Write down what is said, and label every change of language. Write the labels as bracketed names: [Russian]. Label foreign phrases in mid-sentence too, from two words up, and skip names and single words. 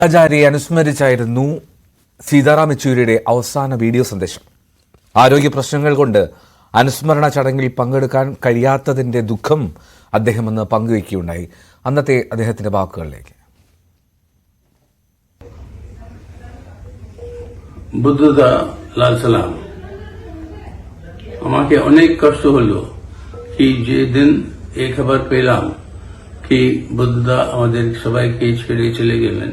[Malayalam] ആചാര്യയെ അനുസ്മരിച്ചായിരുന്നു സീതാറാം യെച്ചൂരിയുടെ അവസാന വീഡിയോ സന്ദേശം. ആരോഗ്യ പ്രശ്നങ്ങൾ കൊണ്ട് അനുസ്മരണ ചടങ്ങിൽ പങ്കെടുക്കാൻ കഴിയാത്തതിന്റെ ദുഃഖം അദ്ദേഹം അന്ന് പങ്കുവയ്ക്കുകയുണ്ടായി. അന്നത്തെ അദ്ദേഹത്തിന്റെ വാക്കുകളിലേക്ക്. [Bangla] বুদ্ধদা লাল সালাম, আমাকে অনেক কষ্ট হলো কি যেদিন এই খবর পেলাম কি বুদ্ধদা আমাদের সবাইকে ছেড়ে চলে গেলেন।